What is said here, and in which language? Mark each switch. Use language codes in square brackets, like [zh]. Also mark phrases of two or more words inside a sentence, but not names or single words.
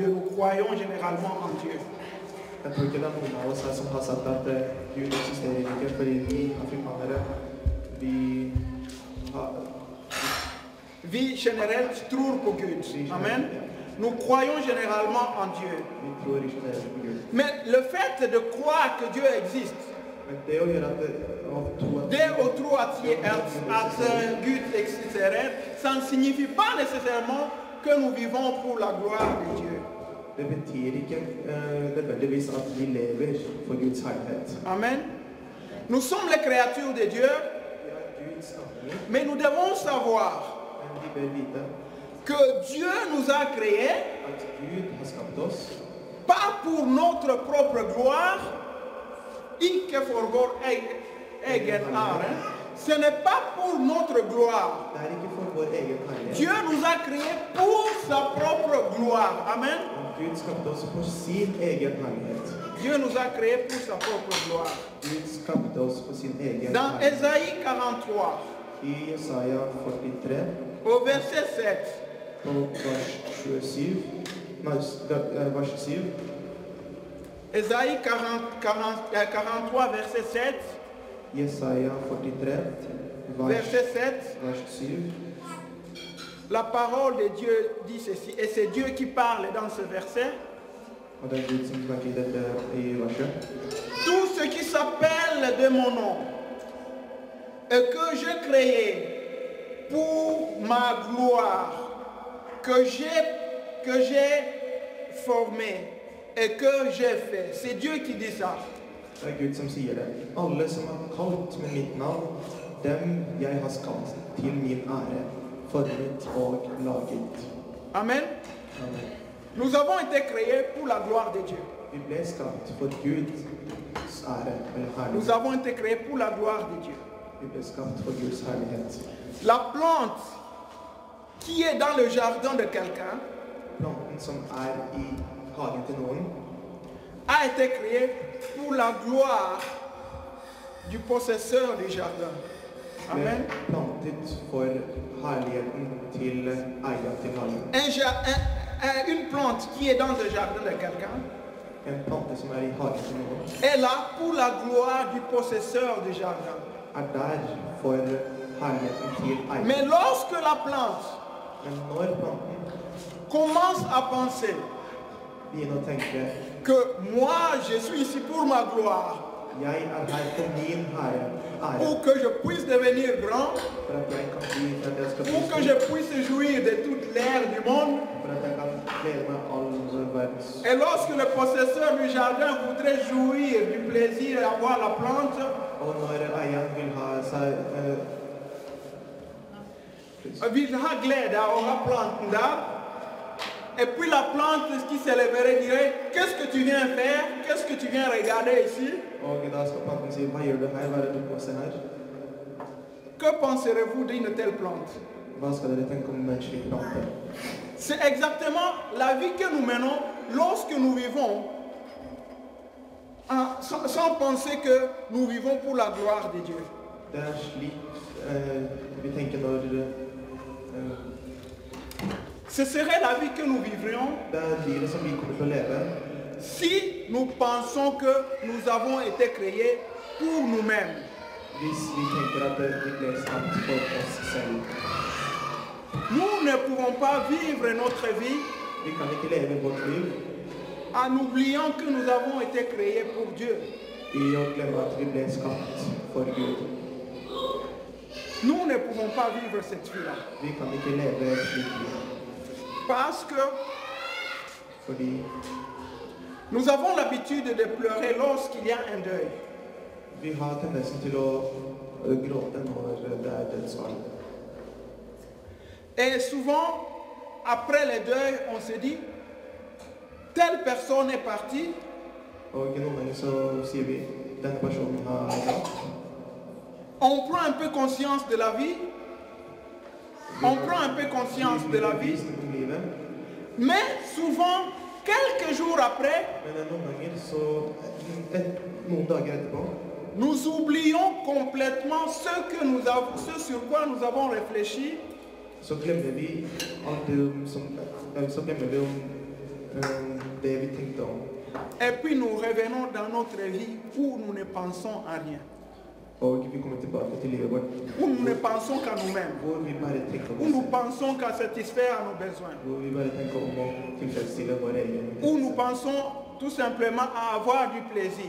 [fr] Nous croyons généralement en Dieu. [no] Jeg tror ikke det er noen av oss her som har sagt at Gud eksisterer ikke, fordi vi afrikanere, Vi generelt tror på Gud. Amen. [fr] Nous croyons généralement en Dieu. [no] vi tror ikke det er på Gud. [fr] Mais le fait de croire que Dieu existe, [no] Men det å gjøre at det å tro at Gud eksisterer, [fr] ça ne signifie pas nécessairement que nous vivons pour la gloire de Dieu. [no] det betyr ikke nødvendigvis at vi lever for Guds herlighet. Amen. [fr] Nous sommes les créatures de Dieu, [no] Vi er Gud Guds skapninger. [fr] Mais nous devons savoir [no] Men vi bør vite [fr] que Dieu nous a créés [no] at Gud har skapt oss, [fr] pas pour notre propre gloire, [no] ikke for vår egen ære. [fr] Ce n'est pas pour notre gloire. [no] det er ikke for vår egen [fr] Dieu [no] herlighet. [fr] nous a créés pour sa propre gloire. Amen. [no] Gud skapte oss for sin egen herlighet. [fr] Dieu nous a créés pour sa propre gloire. [no] Gud skapte oss for sin egen [fr] Dans [no] herlighet. [fr] Ésaïe 43, [no] I Jesaja 43, [fr] au verset 7, [no] på vers 27, vers 7, [fr] Ésaïe 43, verset 7, [no] Jesaja 43, [fr] verset 7, [no] vers 7. [fr] la parole de Dieu dit ceci, et c'est Dieu qui parle dans ce verset. [no] Og det er Gud som snakker i dette i verset. [fr] Tout ce qui s'appelle de mon nom et que j'ai créé pour ma gloire, que j'ai formé et que j'ai fait. C'est Dieu qui dit ça. [no] Det er Gud som sier det. Alle som har kalt med mitt navn, dem jeg har skapt til min ære, formet og laget. Amen. Amen. [fr] Nous avons été créés pour la gloire de Dieu. [no] Vi ble skapt for Guds ære, eller [fr] Nous [no] herlighet. [fr] avons été créés pour la gloire de Dieu. [no] Vi ble skapt for Guds herlighet. [fr] La plante qui est dans le jardin de quelqu'un [no] Planten som er i hagen til noen, [fr] a été créée pour la gloire du possesseur du jardin. [no] ble Amen. plantet for herligheten til eieren til hagen. [fr] Une plante qui est dans le jardin de quelqu'un [no] En plante som er i hagen til noen, [fr] est là pour la gloire du possesseur du jardin. [no] er der for herligheten til eieren. [fr] Mais lorsque la plante [no] Men når planten [fr] commence à penser [no] begynner å tenke [fr] que moi je suis ici pour ma gloire, [no] jeg er her for min ære, [fr] pour que je puisse devenir grand, [no] for at jeg kan bli, for at jeg skal [fr] pour que [no] bli [fr] je puisse jouir de toute l'air du monde. [no] for at jeg kan glede meg all verdens. [fr] Et lorsque le possesseur du jardin voudrait jouir du plaisir d'avoir la plante, [no] Og når eieren vil ha seg vil ha glede av å ha planten der, [fr] et puis la plante qui s'élèverait dirait, qu'est-ce que tu viens faire? Qu'est-ce que tu viens regarder ici? [no] Og da skal planten si, hva gjør du her, hva er det du må se her? [fr] Que penserez-vous d'une telle plante? [no] Hva skal dere tenke om en slik plante? [fr] C'est exactement la vie que nous menons lorsque nous vivons sans penser que nous vivons pour la gloire de Dieu. [no] Det er slik vi tenker når [fr] Ce serait la vie que nous vivrions [no] det er livet som vi kommer til å leve [fr] si nous pensons que nous avons été créés pour nous-mêmes. [no] hvis vi tenker at vi ble skapt for oss selv. [fr] Nous ne pouvons pas vivre notre vie [no] Vi kan ikke leve vårt liv [fr] en oubliant que nous avons été créés pour Dieu. [no] i å glemme at vi ble skapt for Gud. [fr] Nous ne pouvons pas vivre cette vie-là. [no] Vi kan ikke leve et slikt liv [fr] Parce que [no] fordi [fr] nous avons l'habitude de pleurer lorsqu'il y a un deuil. [no] vi har tendensen til å gråte når det er dødsfall. [fr] Et souvent, après le deuil, on se dit, telle personne est partie, [no] Og noen ganger så sier vi denne personen har gått. [fr] on prend un peu conscience de la vie, on prend un peu conscience de la vie, [no] Bevisst om livet. [fr] mais souvent, quelques jours après, [no] Men noen ganger så noen dager etterpå [fr] nous oublions complètement ce sur quoi nous avons réfléchi, [no] så glemmer vi alt det som så glemmer vi om det vi tenkte om. [fr] et puis nous revenons dans notre vie où nous ne pensons à rien, [no] Og vi kommer tilbake til livet vårt [fr] où nous ne pensons qu'à nous-mêmes, [no] hvor vi bare tenker [fr] où [no] om [fr] nous [no] oss selv. [fr] pensons qu'à satisfaire à nos besoins, [no] Hvor vi bare tenker om å tilfredsstille våre egne [fr] où nous [no] interesser. [fr] pensons tout simplement à avoir du plaisir.